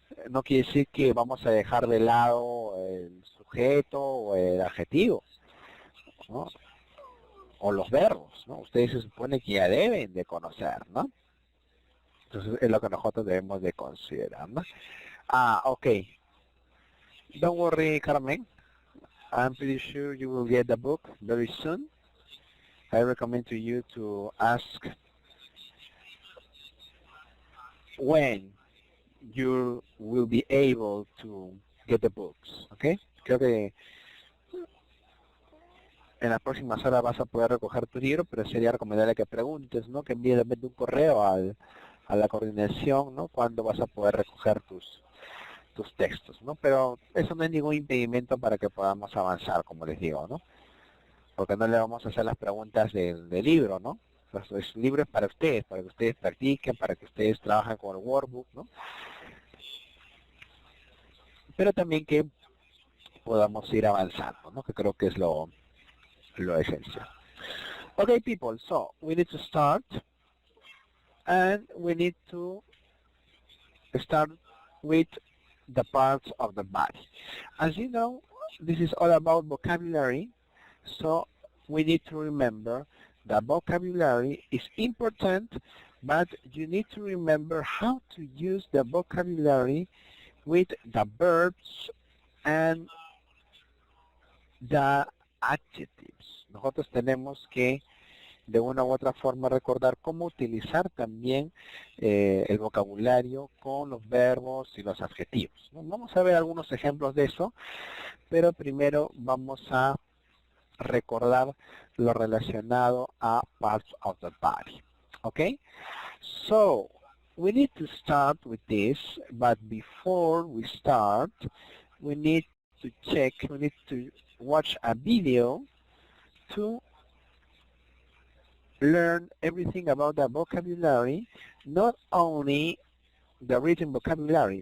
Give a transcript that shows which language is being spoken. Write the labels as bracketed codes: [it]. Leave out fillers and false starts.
[es] No quiere decir que vamos a dejar de lado el sujeto o el adjetivo, ¿no? O los verbos, ¿no? Ustedes se supone que ya deben de conocer, ¿no? Entonces es lo que nosotros debemos de considerar, ¿no? [en] Ok. Don't worry, Carmen. I'm pretty sure you will get the book very soon. I recommend to you to ask when you will be able to get the books, ¿ok? [es] Creo que en las próximas horas vas a poder recoger tu libro, pero sería recomendable que preguntes, ¿no? Que envíes de repente un correo a la coordinación, ¿no? Cuándo vas a poder recoger tus textos, ¿no? Pero eso no es ningún impedimento para que podamos avanzar, como les digo, ¿no? Porque no le vamos a hacer las preguntas del libro, ¿no? Pues el libro es para que ustedes practiquen, para que ustedes trabajen con el workbook, ¿no? Pero también que podamos ir avanzando, ¿no? Que creo que es lo esencial. [en] Okay, people, so we need to start, and we need to start with the parts of the body. As you know, this is all about vocabulary, so we need to remember that vocabulary is important, but you need to remember how to use the vocabulary with the verbs and the adjectives. [es] Nosotros tenemos que de una u otra forma recordar cómo utilizar también el vocabulario con los verbos y los adjetivos, ¿no? Vamos a ver algunos ejemplos de eso, pero primero vamos a recordar lo relacionado a [en] parts of the body. Okay? So, we need to start with this, but before we start, we need to watch a video to learn everything about the vocabulary, not only the written vocabulary.